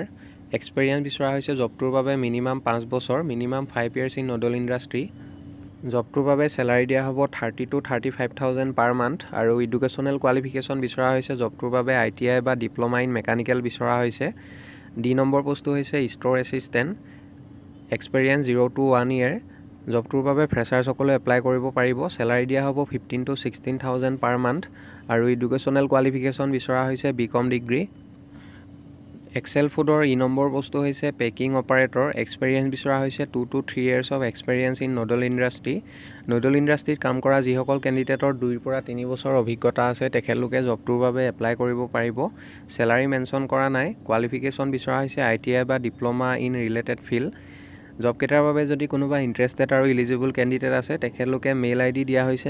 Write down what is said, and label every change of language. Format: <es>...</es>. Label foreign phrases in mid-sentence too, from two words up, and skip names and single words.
<as>এক্সপেৰিয়েঞ্চ বিচৰা হৈছে জবটোৰ বাবে মিনিমাম 5 বছৰ,</as> <en>minimum 5 years in noodle industry.</en> <as>জবটোৰ বাবে চেলাৰী দিয়া হ'ব</as> <en>30 to 35,000 per month</en> <as>আৰু</as> <en>educational qualification</en> <as>বিচৰা হৈছে জবটোৰ বাবে ITI বা</as> <en>diploma in mechanical</en> <as>বিচৰা হৈছে। D নম্বৰ পোষ্টটো হৈছে</as> <en>store assistant. এক্সপেৰিয়েঞ্চ 0 to 1 year।</en> <as>জবটোৰ বাবে ফ্ৰেছাৰ্ছসকলে এপ্লাই কৰিব পাৰিব। চেলাৰী দিয়া হ'ব</as> <en>15 to 16,000 per month</en> <as>আৰু</as> <en>educational qualification</en> <as>বিচৰা হৈছে</as> <en>BCom degree.</en> <as>এক্সেল ফুডৰ ই নম্বৰ পোষ্টটো হৈছে</as> <en>packing operator. এক্সপেৰিয়েঞ্চ</en> <as>বিচৰা হৈছে</as> <en>2 to 3 years of experience in noodle industry. noodle industryত</en> <as>কাম কৰা যিসকল কেণ্ডিডেটৰ 2 পৰা 3 বছৰ অভিজ্ঞতা আছে তেখেতলোকে জবটোৰ বাবে এপ্লাই কৰিব পাৰিব। চেলাৰী মেনশ্যন কৰা নাই। কোৱালিফিকেশ্যন বিচৰা হৈছে ITI বা</as> <en>diploma in related field.</en> <as>জবকেইটাৰ বাবে যদি কোনোবা ইণ্টাৰেষ্টেড আৰু</as> <en>eligible candidate</en> <as>আছে তেখেতলোকে</as> <en>mail ID</en> <as>দিয়া হৈছে।</as>